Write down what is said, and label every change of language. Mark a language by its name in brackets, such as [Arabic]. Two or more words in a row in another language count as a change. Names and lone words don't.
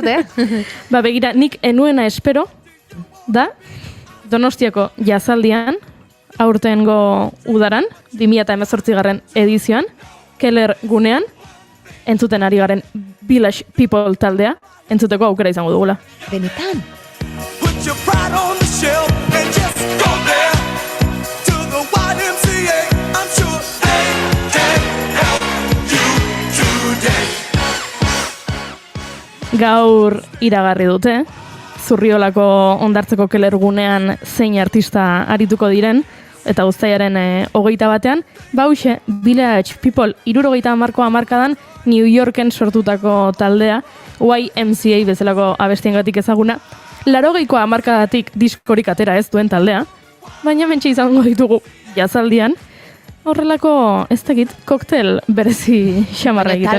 [Basque] Ba, begira, nik enuena espero da Donostiako jazaldian, aurtengo udaran, 2018 edizioan, Keller gunean, entzuten ari garen Village People taldea, entzuteko aukera izango dugula. Benetan. [English] Put your pride on the shelf and just go there to the YMCA. I'm sure they can help you today. [Basque] Gaur iragarri dute, Zurriolako hondartzeko Keller gunean zein artista arituko diren, eta uztailaren 21 bauxe, Village People 70ko hamarkadan New Yorken sortutako taldea, YMCA bezalako abestiengatik ezaguna, 80ko hamarkadatik diskorik atera ez duen taldea, baina mentxe izango ditugu jazaldian, horrelako, ez dakit, koktel berezi xamarra egiten.